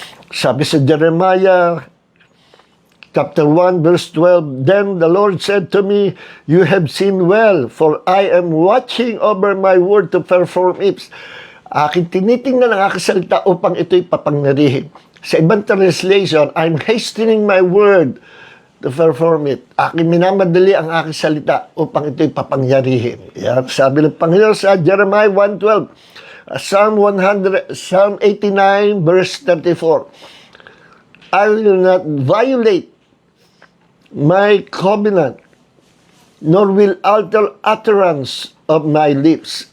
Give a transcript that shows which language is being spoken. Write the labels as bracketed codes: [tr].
[tl] Sabi sa [en] Jeremiah chapter 1, verse 12, Then the Lord said to me, You have seen well, for I am watching over my word to perform it. [tl] Aking tinitingnan ang aking salita upang ito'y papangyarihin. Sa ibang [en] translation, I'm hastening my word to perform it. [tl] Aking minamadali ang aking salita upang ito'y papangyarihin. Yan, sabi ng Panginoon sa [en] Jeremiah 1:12, Psalm 89, verse 34, I will not violate my covenant, nor will alter utterance of my lips.